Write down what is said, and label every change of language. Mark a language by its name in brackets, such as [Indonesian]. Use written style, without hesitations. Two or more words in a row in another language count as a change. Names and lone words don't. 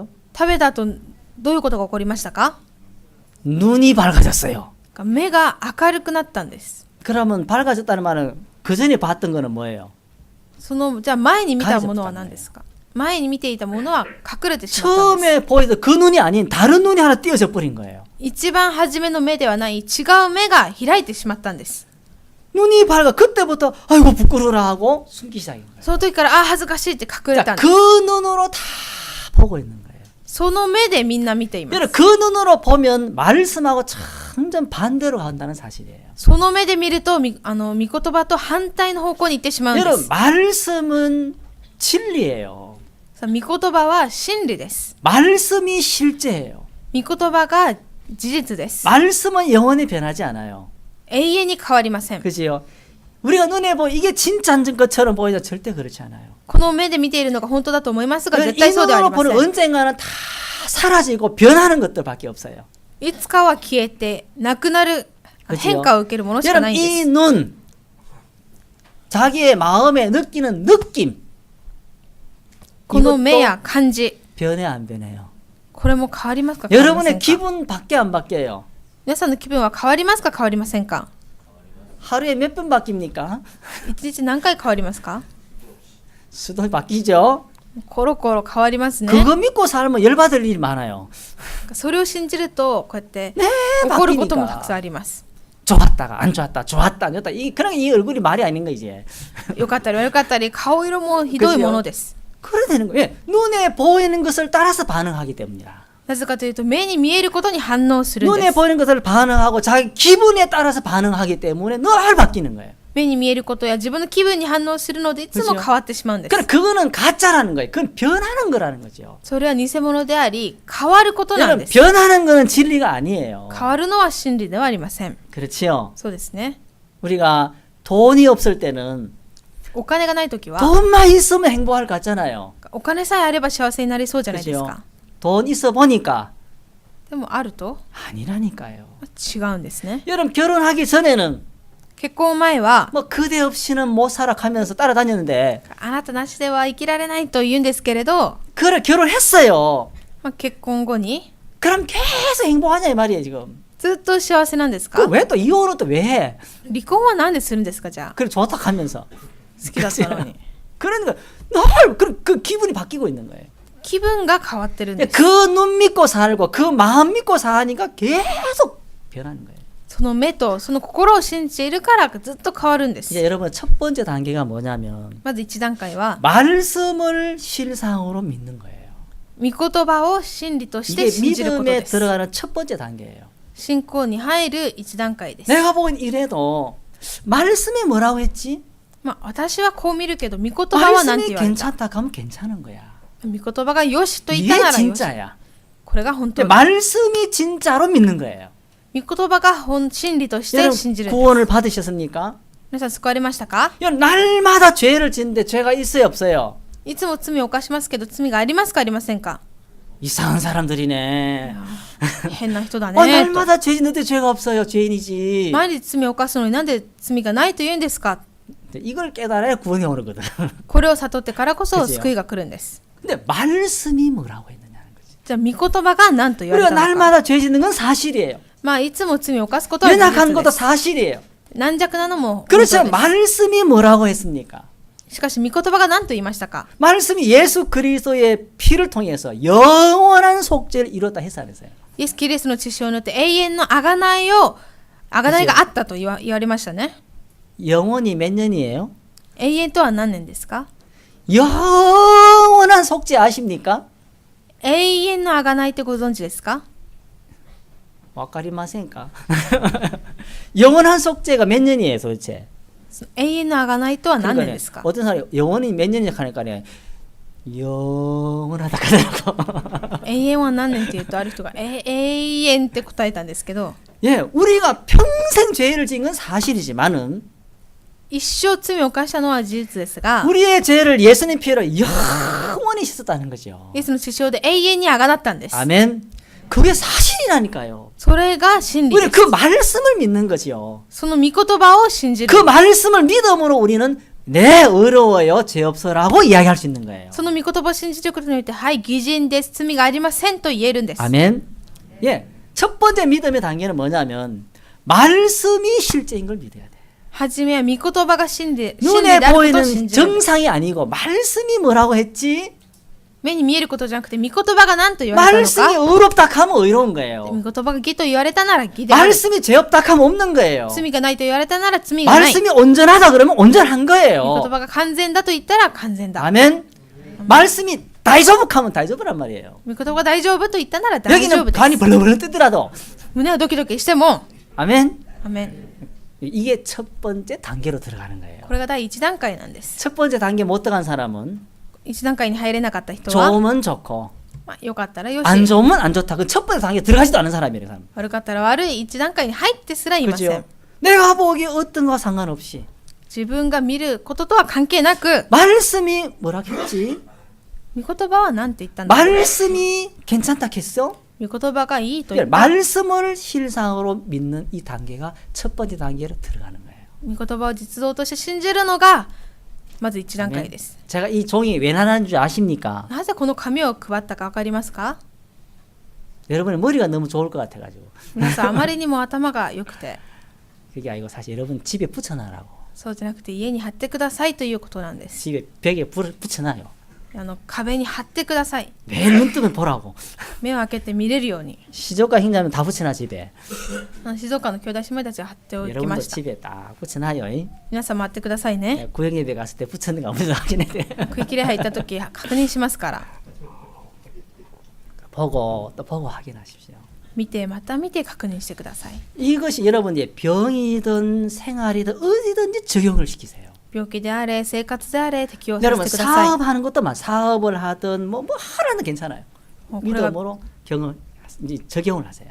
[Japanese] 食べた後どういうことが起こりましたか？ [Korean] 눈이 밝아졌어요. [Japanese] 目が明るくなったんです。 [Korean] 그러면 밝아졌다는 말은 그 전에 봤던 거는 뭐예요? [Japanese] じゃあ前に見たものは何ですか？前に見ていたものは隠れてしまったんです。 [Korean] 처음에 보이던 그 눈이 아닌 다른 눈이 하나 띄어져 버린 거예요. [Japanese] 一番初めの目ではない違う目が開いてしまったんです。 [Korean] 눈이 밝아 그때부터 아이고 부끄러라 하고 숨기 시작인 거예요. [Japanese] その時から恥ずかしいって隠れた [Korean] 자, [Japanese] んで [Korean] 그 [Japanese] す。 [Korean] 눈으로 다 보고 있는 거예요. [Japanese] その目でみんな見ています。 [Korean] 여러분 그 눈으로 보면 말씀하고 완전 반대로 간다는 사실이에요. [Japanese] その目で見ると御言葉と反対の方向に行ってしまうんで [Korean] 여러분 [Japanese] す。 [Korean] 말씀은 진리예요. [Japanese] さあ御言葉は真理です。 [Korean] 말씀이 실제예요. [Japanese] 御言葉が事実です。 [Korean] 말씀은 영원히 변하지 않아요. [Japanese] 永遠に変わりません。 [Korean] 그지요? 우리가 눈에 보면 이게 진짜인 것처럼 보이죠? 절대 그렇지 않아요. [Japanese] この目で見ているのが本当だと思いますが、 [Korean] 이 [Japanese] 絶対そうではあり [Korean] 눈으로 [Japanese] ませ [Korean] 보는 [Japanese] ん。 [Korean] 언젠가는 다 사라지고 변하는 것들밖에 없어요. [Japanese] いつかは消えてなくなる [Korean] 그치요? [Japanese] 変化を受けるものしかな [Korean] 여러분 [Japanese] いんで [Korean] 이 [Japanese] す。 [Korean] 눈, 자기의 마음에 느끼는 느낌 [Japanese] この目や感じ、 [Korean] 변해 안 변해요? [Japanese] これも変わりますか変わりませ [Korean] 여러분의 [Japanese] んか？ [Korean] 기분 바뀌어 안 바뀌어요? [Japanese] 皆さんの気分は変わりますか変わりませんか？ [Korean] 하루에 몇 번 바뀝니까? [Japanese] 一日何回変わりますか？ [Korean] 수도 바뀌죠? [Japanese] コロコロ変わりますね。 [Korean] 그거 믿고 살면 열받을 일이 많아요. [Japanese] それを信じるとこうやって [Korean] 네, [Japanese] 起こることもたくさんあります。 [Korean] 좋았다가 안 좋았다, 좋았다 안 좋았다. 그냥 이 얼굴이 말이 아닌 거 이제. [Japanese] 良かったり悪かったり顔色もひどいものです。 [Korean] 그래 되는 거예요. 예, 눈에 보이는 것을 따라서 반응하기 때문이라. [Japanese] なぜかというと目に見えることに反応するんで [Korean] 눈에 [Japanese] す。 [Korean] 보이는 것을 반응하고 자기 기분에 따라서 반응하기 때문에 늘 바뀌는 거예요. [Japanese] 目に見えることや自分の気分に反応するのでいつも変わってしまうんです。 [Korean] 그럼 그거는 가짜라는 거예요. 그건 변하는 거라는 거죠. [Japanese] それは偽物であり変わることなん [Korean] 여러분 [Japanese] です。 [Korean] 변하는 거는 진리가 아니에요. [Japanese] 変わるのは真理ではありません。 [Korean] 그렇지요. [Japanese] そうですね。 [Korean] 우리가 돈이 없을 때는 [Japanese] お金がないときは [Korean] 돈만 있으면 행복할 것 같잖아요. [Japanese] お金さえあれば幸せになりそうじゃないです [Korean] 그렇죠. [Japanese] か。 [Korean] 돈 있어 보니까 [Japanese] でもあると [Korean] 아니라니까요. [Japanese] 違うんですね。 [Korean] 여러분 결혼하기 전에는 [Japanese] 結婚前は [Korean] 뭐 그대 없이는 못 살아 가면서 따라다녔는데 [Japanese] あなたなしでは生きられないと言うんですけれど、 [Korean] 그래 결혼했어요. [Japanese] 結婚後に [Korean] 그럼 계속 행복하냐 이 말이에요 지금. [Japanese] ずっと幸せなんですか？ [Korean] 그 왜 또 이혼은 또 왜 해? [Japanese] 離婚はなんでするんですか？じゃあ [Korean] 그래 좋다 하면서 [Japanese] 好きだったのに [Korean] 그러니까 늘 그 기분이 바뀌고 있는 거예요. [Japanese] 気分が変わってるんです。 [Korean] 그 눈 믿고 살고 그 마음 믿고 사니까 계속 변하는 거예요. [Japanese] その目とその心を信じているからずっと変わるんです。 [Korean] 이제 여러분 첫 번째 단계가 뭐냐면 [Japanese] まず1段階は [Korean] 말씀을 실상으로 믿는 거예요. [Japanese] 御言葉を真理として [Korean] 이게 [Japanese] 信じること [Korean] 믿음에 [Japanese] です。 [Korean] 들어가는 첫 번째 단계예요. [Japanese] 信仰に入る1段階です。 [Korean] 내가 보기엔 이래도 말씀이 뭐라고 했지? [Japanese] 私はこう見るけど御言葉は何て [Korean] 말씀이 [Japanese] 言われた？ [Korean] 괜찮다 하면 괜찮은 거야. [Japanese] 御言葉がよしと言った [Korean] 이게 [Japanese] ならよし。 [Korean] 진짜야. [Japanese] これが本当。 [Korean] 말씀이 진짜로 믿는 거예요. [Japanese] 御言葉が真理として [Korean] 여러분 [Japanese] 信じるんです。 [Korean] 구원을 받으셨습니까? [Japanese] 皆さん救われましたか？ [Korean] 여러분 날마다 죄를 짓는데 죄가 있어요 없어요? [Japanese] いつも罪を犯しますけど罪がありますかありませんか？ [Korean] 이상한 사람들이네. [Japanese] 変な人だ [Korean] 날마다 죄 짓는데 죄가 없어요. 죄인이지. [Japanese] 毎日罪を犯すのになんで罪がないと言うんですか？ [Korean] 이걸 깨달아야 구원이 오르거든. [Japanese] これを悟ってからこそ [Korean] 그치요? [Japanese] 救いが来るんです。 [Korean] 근데 말씀이 뭐라고 했느냐는 거지. [Japanese] じゃあ御言葉が何と言われ [Korean] 우리가 [Japanese] たのか。 [Korean] 날마다 죄 짓는 건 사실이에요. [Japanese] いつも罪を犯すことは事 [Korean] 연약한 [Japanese] 実 [Korean] 것도 [Japanese] です。 [Korean] 사실이에요. [Japanese] 軟弱なのも本当 [Korean] 그렇죠. [Japanese] です。 [Korean] 말씀이 뭐라고 했습니까? [Japanese] しかし御言葉が何と言いましたか？ [Korean] 말씀이 예수 그리스도의 피를 통해서 영원한 속죄를 이뤘다 했어 안 했어요? [Japanese] イエス・キリストの血潮によって永遠の贖いがあったと言われましたね。 [Korean] 영원히 몇 년이에요? [Japanese] 永遠とは何年ですか？ [Korean] 영원한 속죄 아십니까? [Japanese] 永遠の贖いってご存知ですか？分かりませんか? [Korean] 영원한 속죄가 몇 년이에요 도대체? [Japanese] 永遠の贖いとは何年 [Korean] 그러니까 [Japanese] ですか？ [Korean] 어떤 사람이 영원히 몇 년이냐 하니까 영원하다 그러더라고. [Japanese] 永遠は何年って言うとある人が永遠って答えたんですけど、 [Korean] 예, 우리가 평생 죄를 지은 건 사실이지만은 [Japanese] 一生罪を犯したのは事実ですが、 [Korean] 우리의 죄를 예수님 피로 영원히 씻었다는 거죠. [Japanese] イエスの血潮で永遠に贖ったんです。 [Korean] 아멘. 그게 사실이라니까요. [Japanese] それが真理 [Korean] 우리 [Japanese] です。 [Korean] 그 말씀을 믿는 거지요. [Japanese] その御言葉を信じる。 [Korean] 그 말씀을 믿음으로 우리는 네 어려워요 죄 없어라고 이야기할 수 있는 거예요. [Japanese] その御言葉を信じることによって、はい、義人です、罪がありませんと言えるんです。 [Korean] 아멘. 예, 첫 번째 믿음의 단계는 뭐냐면 말씀이 실제인 걸 믿어야 돼. [Japanese] はじめは御言葉が真理で [Korean] 눈에 [Japanese] あることを [Korean] 보이는 [Japanese] 信じるんです。 [Korean] 정상이 아니고 말씀이 뭐라고 했지? [Japanese] 目に見えることじゃなくて御言葉が何と言われたの [Korean] 말씀이 [Japanese] か。 [Korean] 의롭다 하면 의로운 [Japanese] 御 [Korean] 거예요. [Japanese] 言葉が義と言われたなら義である。 [Korean] 말씀이 죄 없다 하면 없는 거예요. [Japanese] 罪がないと言われたなら罪がない。 [Korean] 말씀이 온전하다 그러면 온전한 [Japanese] 御言 [Korean] 거예요. [Japanese] 葉が完全だと言ったら完全だ。 [Korean] 아멘. 말씀이 다이조북하면 다이조북란 말이에요. [Japanese] 御言葉が大丈夫と言ったなら大丈夫 [Korean] 여기는 [Japanese] です。 [Korean] 간이 벌렁벌렁 뜨더라도 [Japanese] 胸がドキドキしても、 [Korean] 아멘. [Japanese] アメン。 [Korean] 이게 첫 번째 단계로 들어가는 거예요. [Japanese] これが第一段階なんです。 [Korean] 첫 번째 단계 못 들어간 사람은 [Japanese] 一段階に入れなかった人は、 [Korean] 좋으면 좋고 [Japanese] よかったらよし、 [Korean] 안 좋으면 안 좋다. 그 첫 번째 단계 들어가지도 않은 사람이에요. 그 사람. [Japanese] 悪かったら悪い一段階に入ってすらいません [Korean] 그죠? 。 내가 보기에 어떤 거와 상관없이 [Japanese] 自分が見ることとは関係なく、 [Korean] 말씀이 뭐라 했지? [Japanese] 御言葉は何て言ったんだ。 [Korean] 말씀이 괜찮다 했어? [Japanese] 御言葉がいいと言った。 [Korean] 말씀을 실상으로 믿는 이 단계가 첫 번째 단계로 들어가는 거예요. [Japanese] 御言葉を実像として信じるのがまず一段階です。 [Korean] 제가 이 종이 왜 나라는 줄 아십니까? [Japanese] なぜこの紙を配ったか分かりますか？ [Korean] 여러분의 머리가 너무 좋을 것 같아가지고 [Japanese] 皆さんあまりにも頭が良くて、 [Korean] 그게 아니고 사실 여러분 집에 붙여놔라고. [Japanese] そうじゃなくて家に貼ってくださいということなんです。 [Korean] 집에 벽에 붙여놔요. [Japanese] 壁に貼ってください。 [Korean] 매일 눈 뜨면 보라고. [Japanese] 目を開けて見れるように。 [Korean] 시조가 형제는 다 붙여놔 집에. [Japanese] 静岡の兄弟姉妹たちが貼っておきま [Korean] 여러분도 [Japanese] した。 [Korean] 집에 딱 붙여놔요. [Japanese] 皆さん待ってくださいね。 [Korean] 구역예배 갔을 때 붙였는 거 한번 확인해 돼. [Japanese] 区域礼拝行った時確認しますから。 [Korean] 보고 또 보고 확인하십시오. [Japanese] 見てまた見て確認してください。 [Korean] 이것이 여러분의 병이든 생활이든 어디든지 적용을 시키세요. [Japanese] 病気であれ生活であれ適用させ [Korean] 여러분 [Japanese] てください。 [Korean] 사업하는 것도만 사업을 하든 뭐 하라는 괜찮아요. [Japanese] もうこれが [Korean] 믿음으로 적용을 하세요.